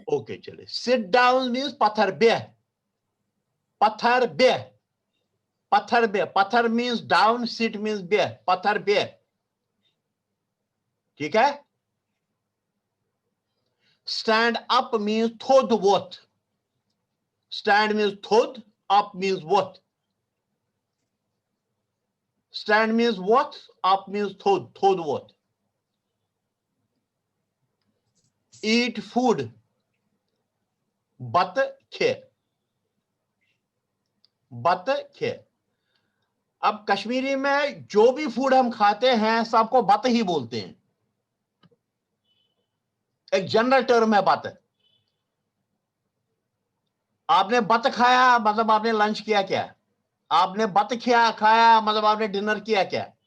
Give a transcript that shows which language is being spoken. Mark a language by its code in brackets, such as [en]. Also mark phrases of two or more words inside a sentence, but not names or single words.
[hi] ओके चले। [en] sit down means [ks] पत्थर बेह, पत्थर बेह, पत्थर बेह, पत्थर [en] means down, sit means [ks] बेह, पत्थर बेह, [hi] ठीक है? [en] स्टैंड अप मीन्स [ks] थोद वोथ, [en] stand means [ks] थोद, [en] up means [ks] वोथ, [en] stand means [ks] वोथ, [en] up means [ks] थोद, थोद वोथ। [en] eat food, [ks] बत खे, बत खे। [hi] अब कश्मीरी में जो भी फूड हम खाते हैं सबको बत ही बोलते हैं, एक जनरल टर्म है बत। आपने बत खाया मतलब आपने लंच किया क्या? आपने बत खाया मतलब आपने डिनर किया क्या?